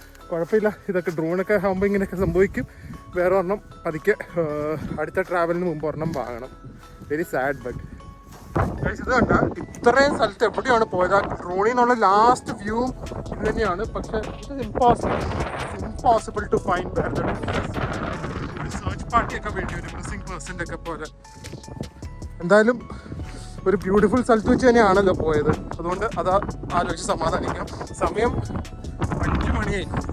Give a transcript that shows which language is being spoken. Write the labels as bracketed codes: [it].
[ml] കുഴപ്പമില്ല, ഇതൊക്കെ ഡ്രോണൊക്കെ ആകുമ്പോൾ ഇങ്ങനെയൊക്കെ സംഭവിക്കും. വേറെ ഒരെണ്ണം പതുക്കെ അടുത്ത ട്രാവലിന് മുമ്പ് ഒരെണ്ണം വാങ്ങണം. [en] Very sad. [ml] ബട്ട് ഇത് കണ്ട ഇത്രയും സ്ഥലത്ത് എവിടെയാണ് പോയത്? ആ ഡ്രോണിൽ നിന്നുള്ള ലാസ്റ്റ് വ്യൂവും ഇത് തന്നെയാണ്. പക്ഷേ ഇത് impossible. [en] impossible to find where the drone is. [ml] ഒരു സെർച്ച് പാർട്ടിയൊക്കെ വേണ്ടി ഒരു മിസ്സിംഗ് പേഴ്സൻ്റെ ഒക്കെ പോലെ. എന്തായാലും ഒരു ബ്യൂട്ടിഫുൾ സ്ഥലത്ത് വെച്ച് തന്നെയാണല്ലോ പോയത്, അതുകൊണ്ട് അത് ആലോചിച്ച് സമാധാനിക്കാം. സമയം 5 മണിയായി.